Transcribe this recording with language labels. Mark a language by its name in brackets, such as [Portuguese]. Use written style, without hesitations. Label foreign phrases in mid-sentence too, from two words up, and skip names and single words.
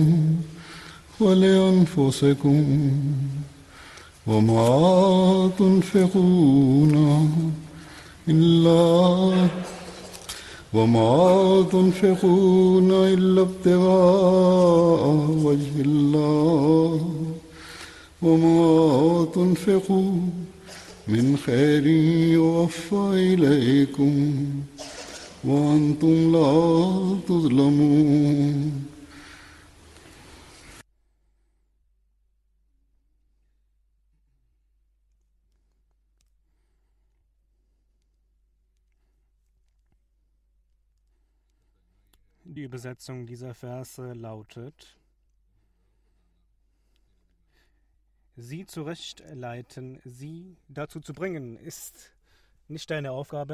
[Arabic] فلأنفسكم وما تنفقون إلا ابتغاء وجه الله وما تنفقوا من خير يوفى إليكم وأنتم لا تظلمون. [German] Die Übersetzung dieser Verse lautet: Sie zurechtleiten, sie dazu zu bringen, ist nicht deine Aufgabe.